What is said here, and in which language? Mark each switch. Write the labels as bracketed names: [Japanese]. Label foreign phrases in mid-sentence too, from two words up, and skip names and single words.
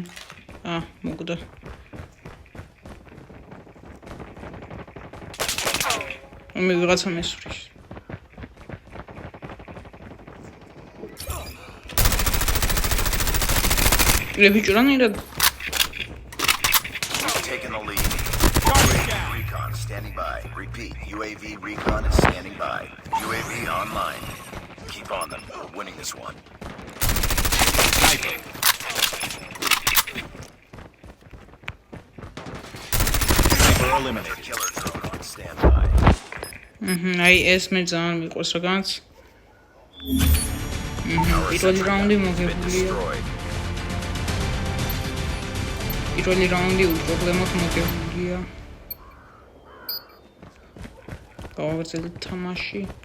[Georgian] მოგდა. მე ვიღაცა მესვრის. რებიჭრანირად [English] Taking the lead. Recon standing by. Repeat. UAV recon is standing by. UAV online. Keep on them. We're winning this one. Sniper. Sniper eliminated. Killer drone on standby. [Georgian] აი ეს მე ძალიან მიყვარს რაღაცა. პირველი რაუნდი მოგებულია. პირველი რაუნდი უპრობლემოდ მოგებულია. გავაგრძელეთ თამაში.